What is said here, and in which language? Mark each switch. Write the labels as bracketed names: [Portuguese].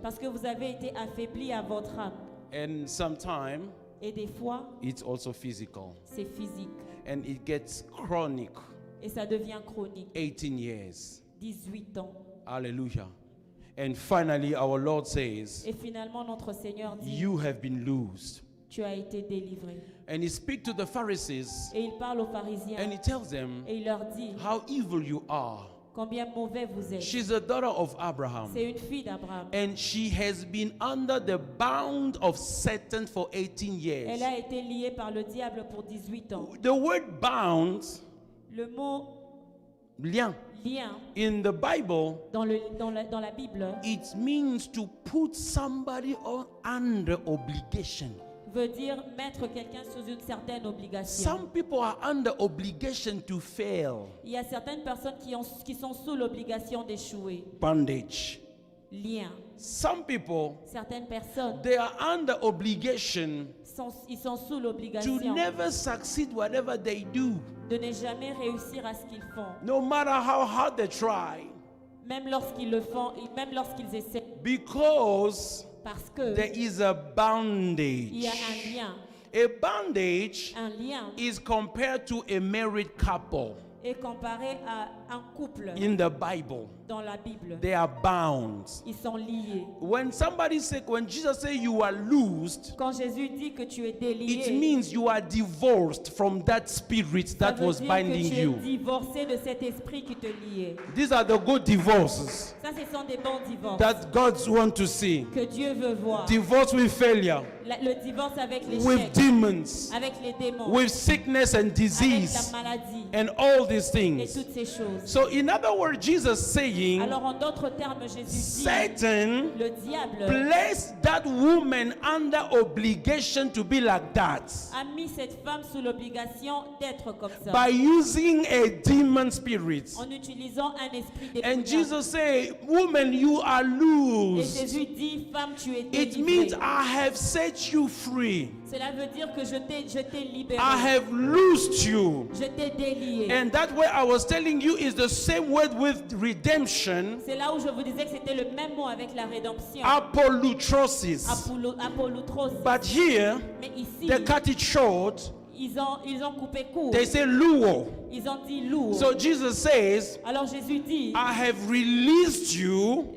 [French] Parce que vous avez été affaibli à votre âme. [English] And sometimes [French] Et des fois, [English] it's also physical [French] c'est physique. [English] and it gets chronic. [French] Et ça devient chronique. [English] 18 years. [French] 18 ans. [English] Hallelujah. And finally, our Lord says, [French] Et finalement, notre Seigneur dit, [English] you have been loosed. [French] tu as été délivré. [English] And he speaks to the Pharisees [French] Et il parle aux pharisiens. [English] and he tells them [French] Et il leur dit, [English] how evil you are. [French] combien mauvais vous êtes. [English] She's a daughter of Abraham. [French] C'est une fille d'Abraham. [English] And she has been under the bound of Satan for 18 [French] Elle [English] years. [French] a été liée par le diable pour 18 ans. [English] The word bound, [French] Le mot lien, lien [English] in the Bible, [French] dans la Bible [English] it means to put somebody under obligation. [French] veut dire mettre quelqu'un sous une certaine obligation. [English] Some people are under obligation to fail. [French] Il y a certaines personnes qui sont sous l'obligation d'échouer. [English] Bondage. [French] Lien. [English] Some people, [French] Certaines personnes, [English] they are under obligation [French] ils sont sous [English] to [French] l'obligation [English] never succeed whatever they do. [French] de ne jamais réussir à ce qu'ils font. [English] No matter how hard they try. [French] Même lorsqu'ils le font, et même lorsqu'ils essaient. [English] Because [French] Parce que [English] there is a [French] il y a [English] bondage. [French] un lien. [English] A bondage [French] Un lien [English] is compared to a married couple. [French] est comparé à un couple [English] in the Bible, [French] dans la Bible, [English] they are bound. [French] ils sont liés. [English] When Jesus say you are loosed, [French] Quand Jésus dit que tu es [English] it [French] délié, [English] means you are divorced from that spirit [French] ça [English] that [French] veut [English] was [French] dire [English] binding [French] que tu es [English] you. [French] divorcé de cet esprit qui te liait. [English] These are the good divorces [French] Ça, ce sont des bons divorces [English] that God wants to see. [French] que Dieu veut voir. [English] Divorce with failure, [French] Le divorce avec [English] with [French] l'échec, [English] demons, [French] avec les démons, [English] with sickness and [French] avec [English] disease, [French] la maladie [English] and all these [French] et [English] things. [French] toutes ces choses. [English] So, in other words, Jesus saying, [French] Alors en d'autres termes, Jésus dit, [English] Satan [French] le diable [English] placed that woman under obligation to be like that [French] a mis cette femme sous l'obligation d'être comme ça, [English] by using a demon spirit. [French] en utilisant un esprit [English] And [French] démoniaque. [English] Jesus said, Woman, you are [French] Et [English] loosed. [French] Jésus dit, femme, tu es [English] It means [French] délivrée. [English] I have set you free. [French] Cela veut dire que je t'ai libéré. [English] I have loosed you. [French] Je t'ai délié. [English] And that way I was telling you is the same word with redemption, [French] C'est là où je vous disais que c'était le même mot avec la rédemption. [English] apolutrosis. [French] Apolloutros. [English] But here, [French] Mais ici, [English] they cut it short. [French] ils ont coupé court. [English] They say luo. [French] Ils ont dit lourd. [English] So Jesus says, [French] Alors Jésus dit, [English] I have released you,